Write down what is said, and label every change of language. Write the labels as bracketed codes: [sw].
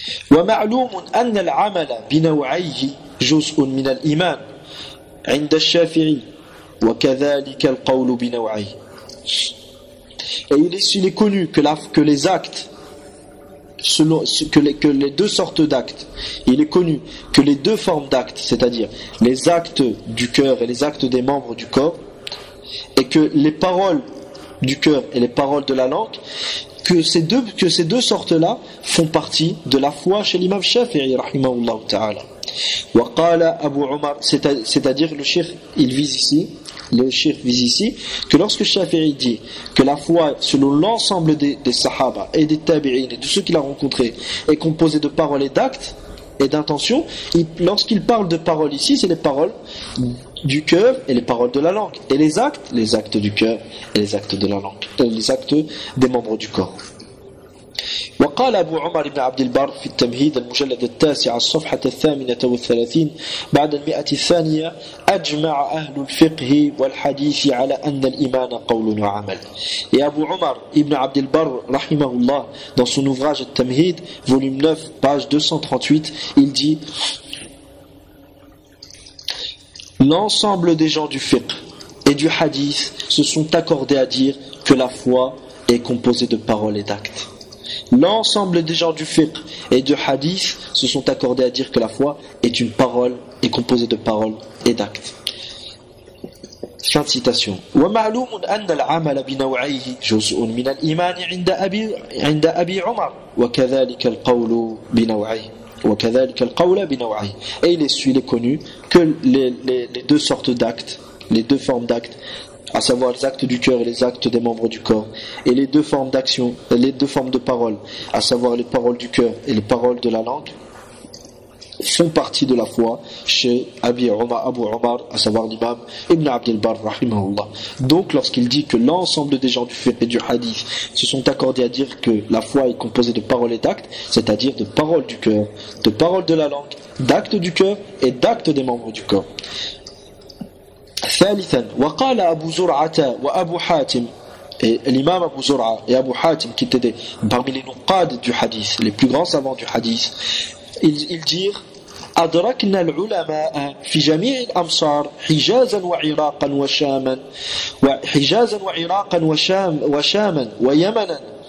[ar] ومعلوم أن العمل بنوعيه جزء من الإيمان عند الشافعي وكذلك القول بنوعيه. [fr] Et il est connu que les actes, que les deux sortes d'actes, il est connu que les deux formes d'actes, c'est-à-dire les actes du cœur et les actes des membres du corps, et que les paroles du cœur et les paroles de la langue, que ces deux sortes-là font partie de la foi chez l'imam Shafi'i rahimahullah ta'ala. [ar] Wa qala Abu Umar, [fr] c'est-à-dire le cheikh vise ici que lorsque Shafi'i dit que la foi selon l'ensemble des sahaba et des tabi'in et de ceux qu'il a rencontrés est composée de paroles et d'actes et d'intentions, lorsqu'il parle de paroles ici, c'est les paroles du cœur et les paroles de la langue, et les actes du cœur et les actes de la langue, les actes des membres du corps. [ar] وقال أبو عمر بن عبد البر في التمهيد المجلد التاسع الصفحة الثامنة والثلاثين بعد المئة الثانية أجمع أهل الفقه والحديث على أن الإيمان قول وعمل. [fr] Et Abu Umar ibn Abd al-Barr, rahimahullah, dans son ouvrage التمهيد, volume 9, page 238, il dit: l'ensemble des gens du fiqh et du hadith se sont accordés à dire que la foi est composée de paroles et d'actes. L'ensemble des gens du fiqh et du hadith se sont accordés à dire que la foi est une parole et composée de paroles et d'actes. Citation. [ar] ومعلوم أن العمل بنوعيه جزء من الإيمان عند أبي عمر وكذلك القول بنوعيه وكذلك القول بنوعيه. [fr] Et il est connu que les deux sortes d'actes, les deux formes d'actes, à savoir les actes du cœur et les actes des membres du corps, et les deux formes d'action, les deux formes de paroles, à savoir les paroles du cœur et les paroles de la langue, font partie de la foi chez Abu Omar, à savoir l'imam Ibn Abdel Bar, rahimahullah. Donc lorsqu'il dit que l'ensemble des gens du fiqh et du hadith se sont accordés à dire que la foi est composée de paroles et d'actes, c'est-à-dire de paroles du cœur, de paroles de la langue, d'actes du cœur et d'actes des membres du corps. [ar] ثالثا وقال أبو زرعة وأبو حاتم الإمام أبو زرعة وأبو حاتم [fr] qui étaient parmi les [ar] نقاد [fr] du hadith, les plus grands savants du hadith, ils dirent [ar] أدركنا العلماء في جميع الأمصار حجازا وعراقا وشاما وحجازا وعراقا وشام وشاما ويمنا